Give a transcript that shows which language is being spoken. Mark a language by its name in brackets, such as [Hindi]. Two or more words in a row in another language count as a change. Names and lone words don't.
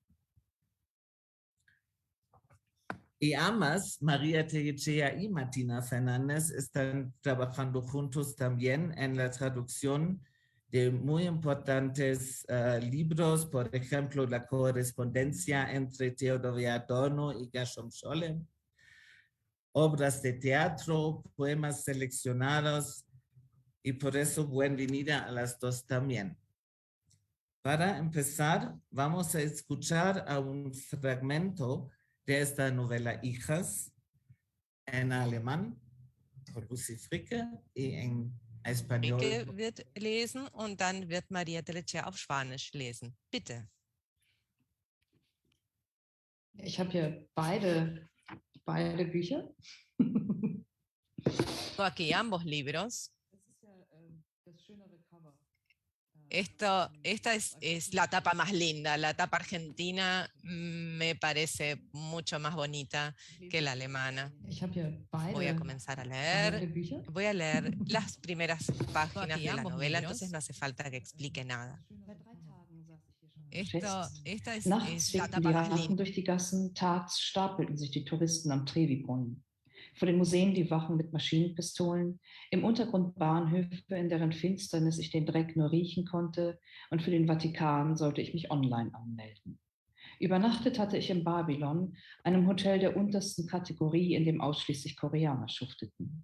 [Spanish] Y ambas, María Tellechea y Martina Fernández, están trabajando juntos también en la traducción de muy importantes libros, por ejemplo, la correspondencia entre Theodoria Adorno y Gershom Scholem, obras de teatro, poemas seleccionados, y por eso bienvenida a las dos también. Para empezar, vamos a escuchar a un fragmento de esta novela Hijas en alemán por Lucy Fricke y en español. [German] Fricke wird lesen und dann wird Maria Tellechea auf Spanisch lesen. Bitte. Ich habe hier beide Bücher. [Spanish] Tengo aquí ambos libros. [German] Das ist ja das schönere Cover. [Spanish] Esta es la tapa más linda. La tapa argentina me parece mucho más bonita que la alemana. Voy a comenzar a leer. Voy a leer las primeras páginas de la novela, entonces no hace falta que explique nada. Esta es la tapa más linda. [German] Durch die Gassen, tags stapelten sich die Touristen am Trevi-Brunnen. Vor den Museen die Wachen mit Maschinenpistolen, im Untergrund Bahnhöfe, in deren Finsternis ich den Dreck nur riechen konnte, und für den Vatikan sollte ich mich online anmelden. Übernachtet hatte ich in Babylon, einem Hotel der untersten Kategorie, in dem ausschließlich Koreaner schufteten.